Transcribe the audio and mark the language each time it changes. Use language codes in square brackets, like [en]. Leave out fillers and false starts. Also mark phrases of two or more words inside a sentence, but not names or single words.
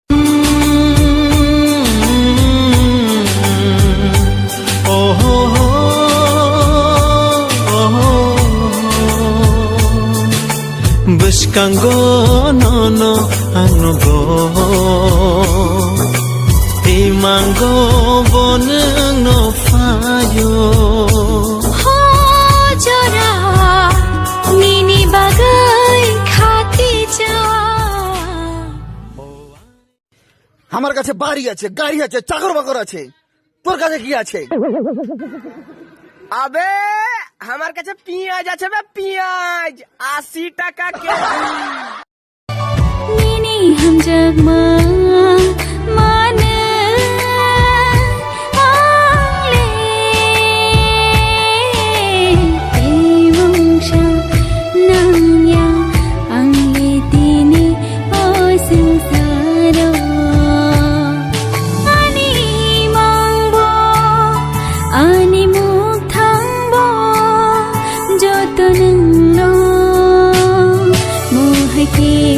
[trp] Buskango no anogo Imango boneng no fayo Ho jora Nini bagai khati ja [bn] আমার কাছে বাড়ি আছে গাড়ি আছে চাকর বাকর আছে তোর কাছে কি আছে আবে আমার কাছে পেঁয়াজ আছে বে পেঁয়াজ 80 টাকা কেজি [trp] Nini ham jagma mane angle Emungsha nangya angle tini osungsaro Ani mangbo ani mukhangbo joto nanglo mohake